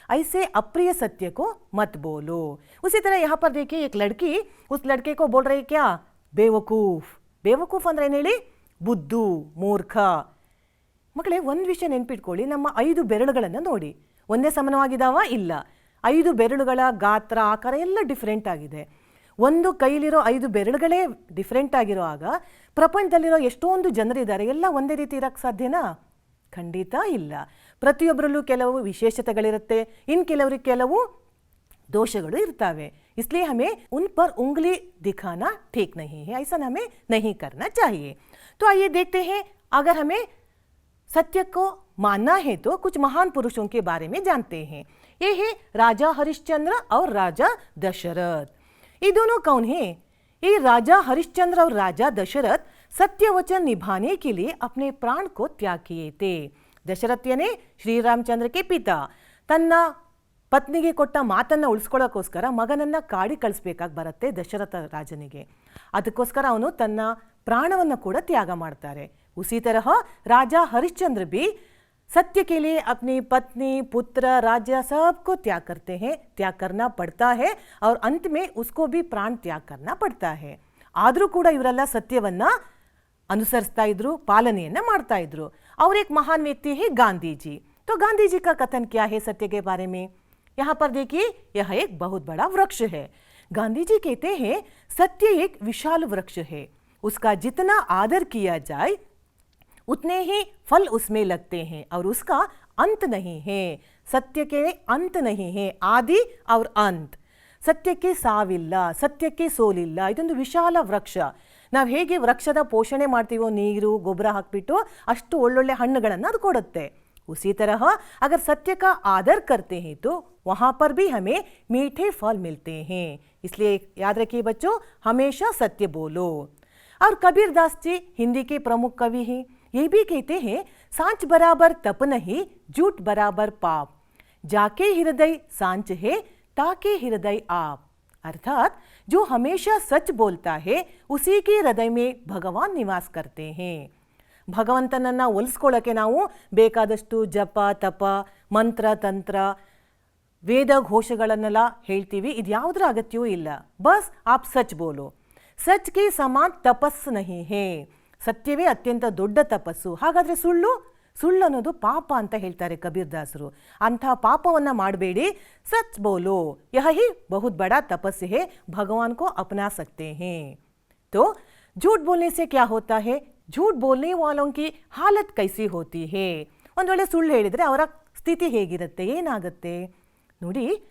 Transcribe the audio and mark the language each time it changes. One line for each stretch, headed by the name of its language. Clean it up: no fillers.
Hindi: ऐसे अप्रिय सत्य को मत बोलो। उसी तरह यहाँ पर देखिए एक लड़की उस लड़के को बोल रही क्या, बेवकूफ।
Kannada: बेवकूफ ಅಂದ್ರೆ ಏನು ಹೇಳಿ, ಬುದ್ದು ಮೂರ್ಖ। ಮಕ್ಕಳೇ ಒಂದು ವಿಷಯ ನೆನಪಿಟ್ಕೊಳ್ಳಿ, ನಮ್ಮ 5 ಬೆರಳುಗಳನ್ನು ನೋಡಿ ಒಂದೇ ಸಮಾನವಾಗಿದಾವ, ಇಲ್ಲ। 5 ಬೆರಳುಗಳ ಗಾತ್ರ ಆಕಾರ ಎಲ್ಲ ಡಿಫ್ರೆಂಟ್ ಆಗಿದೆ। ಒಂದು ಕೈಲಿರೋ 5 ಬೆರಳುಗಳೇ ಡಿಫ್ರೆಂಟ್ ಆಗಿರುವಾಗ ಪ್ರಪಂಚದಲ್ಲಿರೋ ಎಷ್ಟೊಂದು ಜನರಿದ್ದಾರೆ, ಎಲ್ಲ ಒಂದೇ ರೀತಿ ಇರಕ್ಕೆ ಸಾಧ್ಯನಾ? ಖಂಡಿತ ಇಲ್ಲ। ಪ್ರತಿಯೊಬ್ಬರಲ್ಲೂ ಕೆಲವು ವಿಶೇಷತೆಗಳಿರುತ್ತೆ, ಇನ್ನು ಕೆಲವರಿಗೆ ಕೆಲವು दोषಗಳು ಇರ್ತವೆ।
Hindi: इसलिए हमें उन पर उंगली दिखाना ठीक नहीं है, ऐसा हमें नहीं करना चाहिए। तो आइए देखते हैं, अगर हमें सत्य को मानना है तो कुछ महान पुरुषों के बारे में जानते हैं। ये है राजा हरिश्चंद्र और राजा दशरथ। ये दोनों कौन हैं? ये राजा हरिश्चंद्र और राजा दशरथ सत्य वचन निभाने के लिए अपने प्राण को त्याग किए थे। दशरथ यानी श्री रामचंद्र के पिता
Kannada: ತನ್ನ ಪತ್ನಿಗೆ ಕೊಟ್ಟ ಮಾತನ್ನು ಉಳಿಸ್ಕೊಳ್ಳೋಕ್ಕೋಸ್ಕರ ಮಗನನ್ನು ಕಾಡಿ ಕಳಿಸ್ಬೇಕಾಗಿ ಬರುತ್ತೆ ದಶರಥ ರಾಜನಿಗೆ। ಅದಕ್ಕೋಸ್ಕರ ಅವನು ತನ್ನ ಪ್ರಾಣವನ್ನು ಕೂಡ ತ್ಯಾಗ ಮಾಡ್ತಾರೆ।
Hindi: उसी तरह राजा हरिश्चंद्र भी सत्य के लिए अपनी पत्नी पुत्र राज्य सबको त्याग करते हैं, त्याग करना पड़ता है और अंत में उसको भी प्राण त्याग करना पड़ता है।
Kannada: ಆದರೂ ಕೂಡ ಇವರೆಲ್ಲ ಸತ್ಯವನ್ನ ಅನುಸರಿಸ್ತಾ ಇದ್ರು, ಪಾಲನೆಯನ್ನ ಮಾಡ್ತಾ ಇದ್ರು।
Hindi: और एक महान व्यक्ति है गांधी जी। तो गांधी जी का कथन क्या है सत्य के बारे में, यहाँ पर देखिए यह एक बहुत बड़ा वृक्ष है। गांधी जी कहते हैं सत्य एक विशाल वृक्ष है, उसका जितना आदर किया जाए उतने ही फल उसमें लगते हैं और उसका अंत नहीं है। सत्य के अंत नहीं है, आदि और अंत।
Kannada: ಸತ್ಯಕ್ಕೆ ಸಾವಿಲ್ಲ, ಸತ್ಯಕ್ಕೆ ಸೋಲಿಲ್ಲ। ಇದೊಂದು ವಿಶಾಲ ವೃಕ್ಷ। ನಾವು ಹೇಗೆ ವೃಕ್ಷದ ಪೋಷಣೆ ಮಾಡ್ತೀವೋ, ನೀರು ಗೊಬ್ಬರ ಹಾಕಿಬಿಟ್ಟು ಅಷ್ಟು ಒಳ್ಳೊಳ್ಳೆ ಹಣ್ಣುಗಳನ್ನು ಅದು ಕೊಡುತ್ತೆ।
Hindi: उसी तरह अगर सत्य का आदर करते हैं तो वहाँ पर भी हमें मीठे फल मिलते हैं। इसलिए याद रखिए बच्चों, हमेशा सत्य बोलो। और कबीर दास जी हिंदी के प्रमुख कवि हैं, ये भी कहते हैं सांच बराबर तप नहीं, झूठ बराबर पाप, जाके हृदय सांच है ताके हृदय आप। अर्थात जो हमेशा सच बोलता है उसी के हृदय में भगवान निवास करते हैं।
Kannada: ಭಗವಂತನನ್ನು ಒಲಿಸ್ಕೊಳ್ಳೋಕ್ಕೆ ನಾವು ಬೇಕಾದಷ್ಟು ಜಪ ತಪ ಮಂತ್ರ ತಂತ್ರ ವೇದ ಘೋಷಗಳನ್ನೆಲ್ಲ ಹೇಳ್ತೀವಿ, ಇದು ಯಾವುದರ ಅಗತ್ಯವೂ ಇಲ್ಲ।
Hindi: ಬಸ್ ಆಪ್ ಸಚ್ ಬೋಲೋ, ಸಚ್ ಕೆ ಸಮಾನ್ ತಪಸ್ಸು ನಹಿ ಹೇ,
Kannada: ಸತ್ಯವೇ ಅತ್ಯಂತ ದೊಡ್ಡ ತಪಸ್ಸು। ಹಾಗಾದರೆ ಸುಳ್ಳು ಅನ್ನೋದು ಪಾಪ ಅಂತ ಹೇಳ್ತಾರೆ ಕಬೀರ್ ದಾಸರು। ಅಂಥ ಪಾಪವನ್ನು ಮಾಡಬೇಡಿ,
Hindi: सच बोलो, यह ही बहुत बड़ा तपस्या है, भगवान को अपना सकते हैं। तो झूठ बोलने से क्या होता है, झूठ बोलने वालों की हालत कैसी होती है,
Kannada: ಒಂದು ವೇಳೆ ಸುಳ್ಳು ಹೇಳಿದರೆ ಅವರ ಸ್ಥಿತಿ ಹೇಗಿರುತ್ತೆ, ಏನಾಗುತ್ತೆ ನೋಡಿ।